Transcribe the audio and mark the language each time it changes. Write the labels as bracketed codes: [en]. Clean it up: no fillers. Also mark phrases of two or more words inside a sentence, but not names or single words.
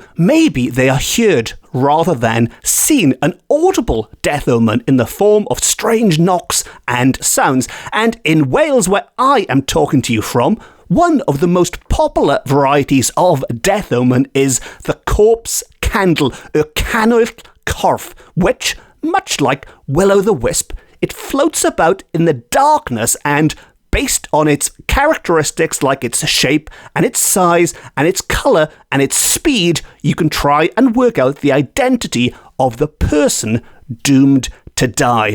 [en] Maybe they are heard rather than seen, an audible death omen in the form of strange knocks and sounds. And in Wales, where I am talking to you from, one of the most popular varieties of death omen is the corpse candle, [cy] y canwyll corff, [en] which, much like will-o'-the-wisp, it floats about in the darkness, and based on its characteristics like its shape and its size and its colour and its speed, you can try and work out the identity of the person doomed to die.